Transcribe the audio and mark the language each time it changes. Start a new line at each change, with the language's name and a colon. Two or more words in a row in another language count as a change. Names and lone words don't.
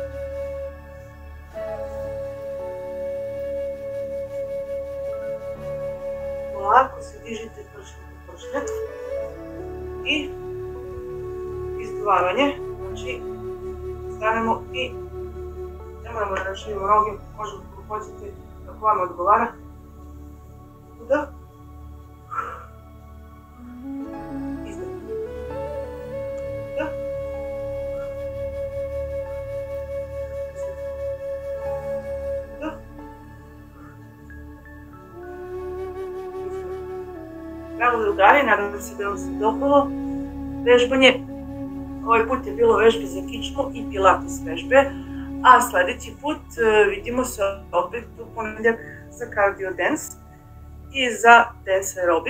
Serbian: Polako se dižite pršlje po pršlje. I izduvavanje. Znači, stanemo i ne moramo da raširimo noge, možemo kako hoćete, kako vam odgovara. Udah. Izdah. Udah. Udah. Bravo drugari, nadam se da vam se dopalo vežbanje. Ovaj put je bilo vežbe za kičmu i pilates vežbe, a sljedeći put vidimo se opet u ponedjeljak za
English: cardio dance
Serbian: i za dance aerobik.